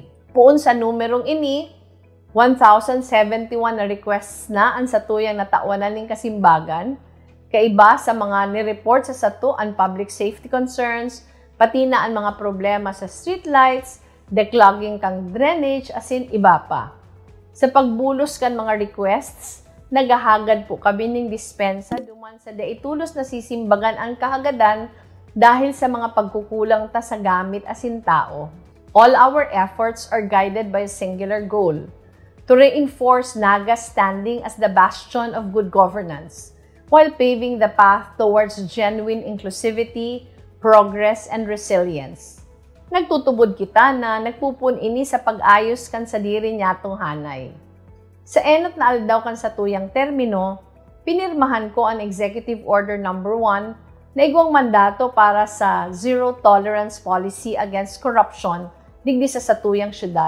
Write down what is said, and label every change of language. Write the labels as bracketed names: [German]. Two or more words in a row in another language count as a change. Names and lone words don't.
[Bikol] Puon sa numerong ini, 1,071 na requests na ang sa tuyang natawanan ng kasimbagan, kaiba sa mga nireport sa sato ang [English] public safety concerns, [Bikol] pati na ang mga problema sa streetlights, declogging kang drainage, asin iba pa. Sa pagbulos kan mga requests, nagahagad po kami ng dispensa duman sa daitulos na sisimbagan ang kahagadan dahil sa mga pagkukulang ta sa gamit asin tao. [English] All our efforts are guided by a singular goal, to reinforce Naga's standing as the bastion of good governance, while paving the path towards genuine inclusivity, progress, and resilience. [Bikol] Nagtutubod kita na nagpupun-ini sa pag-ayos kan sa diri niyatong hanay. Sa enot na aldaw kan sa tuyang termino, pinirmahan ko ang Executive Order No. 1 na igwang mandato para sa Zero Tolerance Policy Against Corruption digdi sa satuyang syudad.